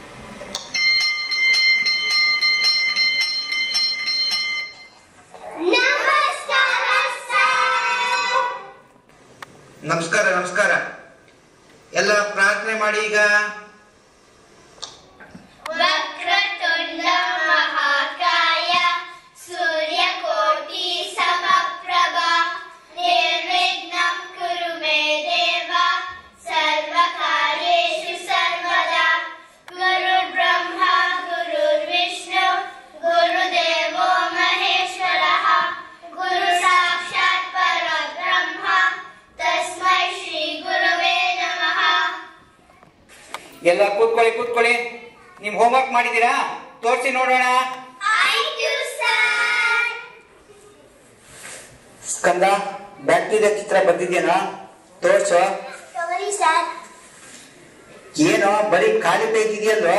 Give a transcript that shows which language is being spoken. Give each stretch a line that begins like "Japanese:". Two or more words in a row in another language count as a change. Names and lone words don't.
Kannada: ನಮಸ್ಕಾರ ನಮಸ್ಕಾರ. ಎಲ್ಲ ಪ್ರಾರ್ಥನೆ ಮಾಡಿ ಈಗ.
Sanskrit: ವಕ್ರತುಂಡ ಮಹಾಕಾಯ ಸೂರ್ಯಕೋಟಿ ಸಮಪ್ರಭ ನಿರ್ವಿಘ್ನಂ ಕುರು ಮೇ ದೇವ ಸರ್ವಕಾರ್ಯೇಷು ಸರ್ವದಾ ಗುರುರ್ಬ್ರಹ್ಮ ಗುರುರ್ವಿಷ್ಣು ಗುರುದೇವೋ ಮಹೇಶ್ವರಃ ಗುರು ಸಾಕ್ಷಾತ್ ಪರಬ್ರಹ್ಮ ತಸ್ಮೈ ಶ್ರೀ ಗುರವೇ ನಮಃ.
Kannada: ಎಲ್ಲ ಕೂತ್ಕೊಳ್ಳಿ ಕೂತ್ಕೊಳ್ಳಿ. ನಿಮ್ ಹೋಮ್ವರ್ಕ್ ಮಾಡಿದೀರಾ? ತೋರಿಸಿ ನೋಡೋಣ. ಸ್ಕಂದ, ಬ್ಯಾಕ್ಟೀರಿಯಾ ಚಿತ್ರ ಬಂದಿದ್ಯೇನೋ? ತೋರ್ಸು. ಏನೋ ಬರೀ ಖಾಲಿ ಪೇಜ್ ಇದೆಯಲ್ವ?